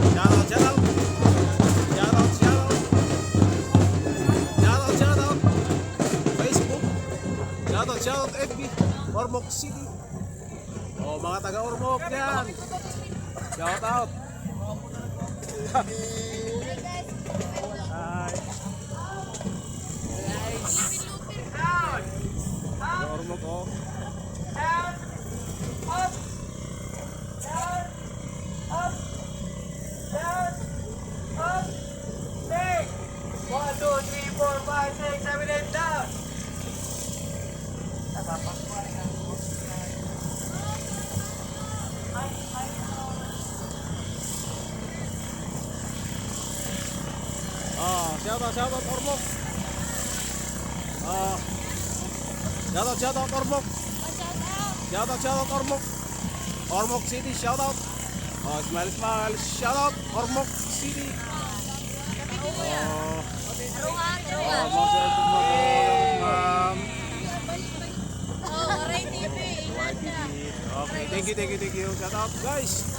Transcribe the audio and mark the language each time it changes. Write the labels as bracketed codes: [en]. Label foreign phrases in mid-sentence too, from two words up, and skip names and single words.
[en] Shout out. Shout out, shout out. Shout out, shout out. Facebook. Shout out FB. [tl] Ormoc City. Oh, mga taga Ormoc yan. [en] Shout out. Hi. [tl] Taga Ormoc oh. [en] One, two, three, four, five, six, seven, eight, down. Shout out Ormoc. Shout out Ormoc. Shout out Ormoc. Ormoc City, shout out. Oh, smile, shout out Ormoc City. Oh, ma'am. Okay, thank you. Shout out, guys.